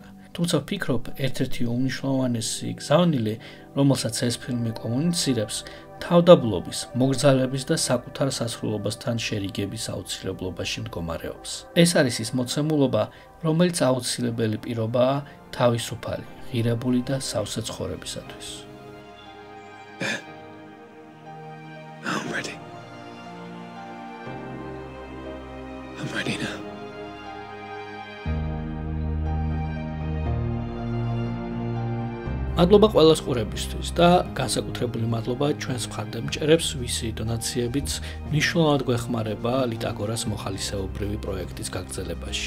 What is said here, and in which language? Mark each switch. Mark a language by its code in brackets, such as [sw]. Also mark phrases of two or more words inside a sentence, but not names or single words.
[ka] თუმცა ვფიქრობ, ერთ-ერთი უმნიშვნელოვანესი გზავნილი, რომელსაც ეს ფილმი კომუნიცირებს, თავდაბლობის, მოგრძალების და საკუთარ სასრულობასთან შერიგების აუცილებლობაში მდგომარეობს. ეს არის ის მოცემულობა, რომელიც აუცილებელი პირობაა თავისუფალი, ღირებული და სავსე ცხოვრებისათვის. [en] I'm ready. I'm ready now. [ka] მადლობა ყველას ყურებისთვის და განსაკუთრებული მადლობა ჩვენს მხარდამჭერებს, ვისი დონაციებიც მნიშვნელოვნად გვეხმარება ლიტაგორას მოხალისეობრივი პროექტის გაგრძელებაში.